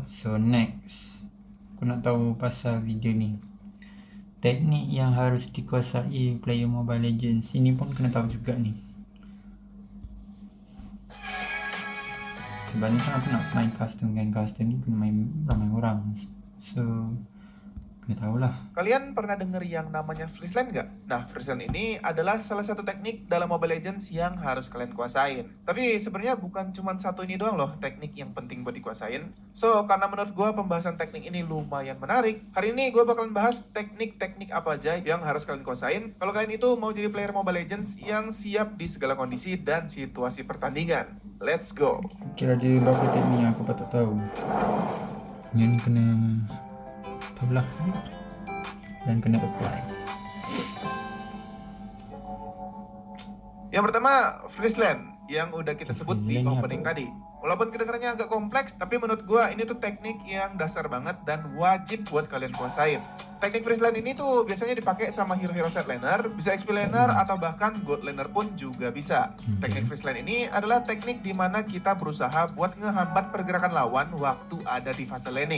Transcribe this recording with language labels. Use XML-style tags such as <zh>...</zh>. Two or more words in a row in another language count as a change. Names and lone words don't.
<en>So next,</en> <ms>aku nak tahu pasal video ni.</ms> <id>Teknik yang harus dikuasai player Mobile Legends.</id> <ms>Ini pun kena tahu juga ni. Sebenarnya kan aku nak main custom kan. Custom ni kena main ramai orang. So kena tahulah.</ms> <id>Kalian pernah denger yang namanya</id> <en>freeze lane</en> <id>nggak? Nah,</id> <en>freeze lane</en> <id>ini adalah salah satu teknik dalam Mobile Legends yang harus kalian kuasain. Tapi sebenarnya bukan cuma satu ini doang loh teknik yang penting buat dikuasain. So, karena menurut gue pembahasan teknik ini lumayan menarik, hari ini gue bakalan bahas teknik-teknik apa aja yang harus kalian kuasain kalau kalian itu mau jadi player Mobile Legends yang siap di segala kondisi dan situasi pertandingan.</id> <en>Let's go!</en> <ms>Kira ada berapa teknik yang aku patut tahu. Yang ni kena tahulah dan kena apply.</ms> <id>Yang pertama,</id> <en>freeze lane</en> <id>yang udah kita sebut di</id> <en>Freeze lane</en> <ms>ni opening apa?</ms> <id>tadi. Walaupun kedengarannya agak kompleks, tapi menurut gua ini tuh teknik yang dasar banget dan wajib buat kalian kuasain. Teknik</id> <en>freeze lane</en> <id>ini tuh biasanya dipakai sama hero-hero</id> <en>set laner,</en> <id>bisa</id> <en>XP laner</en> <id>atau bahkan</id> <en>gold laner</en> <id>pun juga bisa. Teknik</id> <en>freeze lane</en> <id>ini adalah teknik di mana kita berusaha buat ngehambat pergerakan lawan waktu ada di fase laning.</id>